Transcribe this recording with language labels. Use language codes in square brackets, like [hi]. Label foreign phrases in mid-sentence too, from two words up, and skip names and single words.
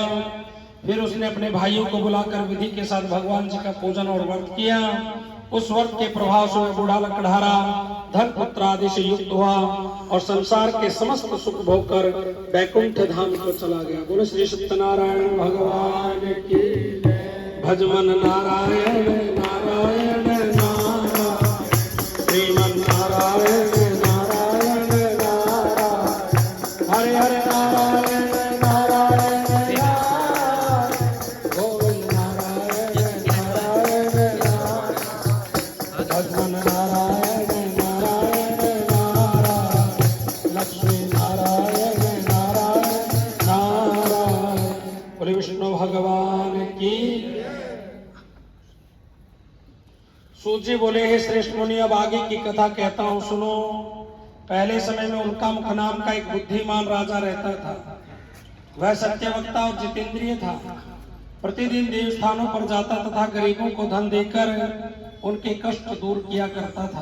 [hi] फिर उसने अपने भाइयों को बुलाकर विधि के साथ भगवान जी का पूजन और व्रत किया। उस व्रत के प्रभाव से बूढ़ा लकड़हारा धन पुत्र आदि से युक्त हुआ और संसार के समस्त सुख भोग कर वैकुंठ धाम को चला गया। बोलो श्री सत्यनारायण भगवान की। भजमन नारायण नारायण नारायण, श्रीमन नारायण नारायण नारायण, हरे हरे नारायण नारायण नारायण, गोविंद नारायण नारायण नारायण, भजमन नारायण नारायण नारायण, लक्ष्मी नारायण नारायण नारायण। बोले विष्णु भगवान की। सूत जी बोले, हे श्रेष्ठ मुनि, अब आगे की कथा कहता हूँ, सुनो। पहले समय में उनका मुख नाम का एक बुद्धिमान राजा रहता था। वह सत्यवक्ता और जितेंद्रिय था। प्रतिदिन देवस्थानों पर जाता तथा गरीबों को धन देकर उनके कष्ट दूर किया करता था।